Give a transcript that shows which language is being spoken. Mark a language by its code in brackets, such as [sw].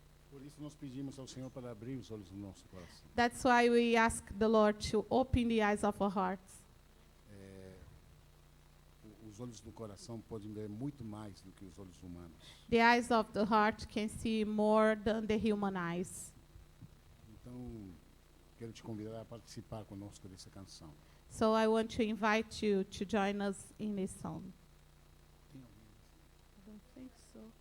[pt] Por isso nós pedimos ao Senhor para abrir os olhos do nosso coração. [en] That's why we ask the Lord to open the eyes of our hearts. [pt] Os olhos do coração podem ver muito mais do que os olhos humanos. [en] The eyes of the heart can see more than the human eyes. [pt] Então, quero te convidar a participar conosco dessa canção. [en] So I want to invite you to join us in this song. I don't think so.